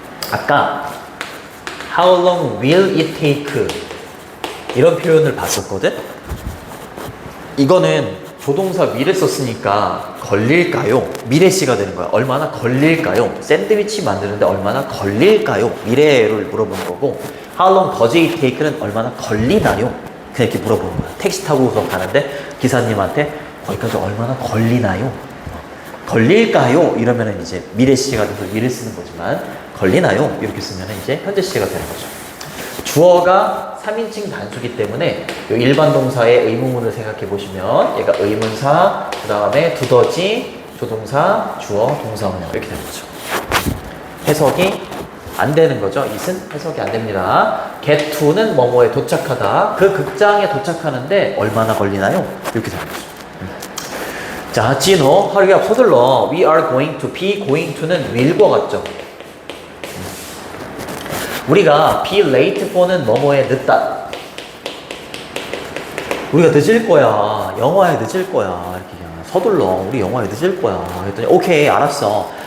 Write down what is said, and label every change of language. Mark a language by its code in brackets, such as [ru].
[en] 아까 How long will it take? [ko] 이런 표현을 봤었거든? 이거는 조동사 will을 썼으니까 걸릴까요? 미래시가 되는 거야. 얼마나 걸릴까요? 샌드위치 만드는데 얼마나 걸릴까요? 미래를 물어보는 거고 [en] How long does it take [ko] 는 얼마나 걸리나요? 그냥 이렇게 물어보는 거야. 택시 타고서 가는데 기사님한테 거기까지 얼마나 걸리나요? 걸릴까요? 이러면은 이제 미래시가 돼서 will을 쓰는 거지만 걸리나요? 이렇게 쓰면은 이제 현재시가 되는 거죠. 주어가 3인칭 단수기 때문에 이 일반 동사의 의문문을 생각해 보시면 얘가 의문사, 그 다음에 두더지, 조동사, 주어, 동사원형 이렇게 되는 거죠. 해석이 안 되는 거죠. it은 해석이 안 됩니다. get to는 뭐뭐에 도착하다. 그 극장에 도착하는데 얼마나 걸리나요? 이렇게 되는 거죠. 자, 진호, [en] hurry up, [ko] 서둘러. [en] We are going to, be going to는 [ko] will과 같죠. 우리가 be late for는 뭐뭐에 늦다. 우리가 늦을 거야. 영화에 늦을 거야. 이렇게 그냥 서둘러. 우리 영화에 늦을 거야. 그랬더니 오케이, 알았어.